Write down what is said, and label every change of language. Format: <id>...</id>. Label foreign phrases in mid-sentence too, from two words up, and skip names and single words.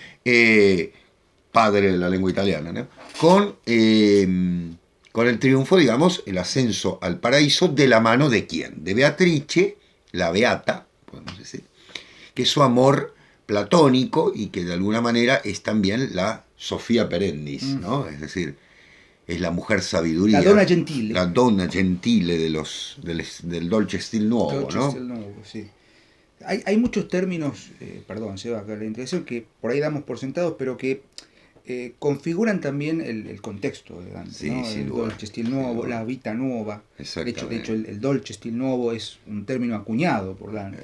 <es>Padre de la lengua italiana, ¿no? Con el triunfo, digamos, el ascenso al paraíso de la mano de quién? De Beatrice, la beata, podemos decir, que es su amor platónico y que de alguna manera es también la Sofía Perendis, ¿no? Es decir, es la mujer sabiduría.</es> <it>La donna gentile. La donna gentile del Dolce Stil Nuovo, Dolce</it> <es>¿no? Stil Nuovo, sí. Hay muchos términos, perdón, Seba, acá la introducción, que por ahí damos por sentados, pero que configuran también el contexto de Dante, sí, ¿no? El Dolce Stil Nuovo, la Vita Nuova. De hecho el Dolce Stil Nuovo es un término acuñado por Dante.</es>